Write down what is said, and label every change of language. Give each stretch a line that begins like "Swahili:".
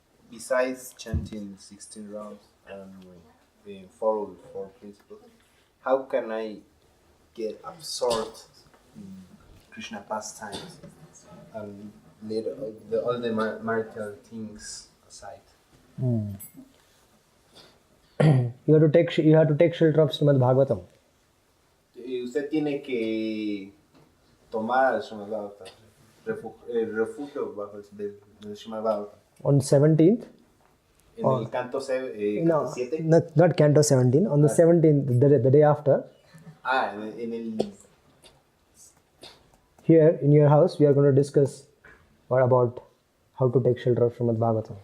English: Besides chanting 16 rounds and follow the 4 principles, how can I get absorbed in Krishna pastimes and let all the marital things aside? You have to take shelter of Srimad Bhagavatam.
Spanish: Usted tiene que tomar el Srimad Bhagavatam, refugio bajo el Srimad Bhagavatam.
English: On 17th,
Spanish: En el canto 7.
English: not Canto 17, on the 17th, the day after,
Spanish: En el...
English: here in your house, we are going to discuss about how to take shelter of Srimad Bhagavatam.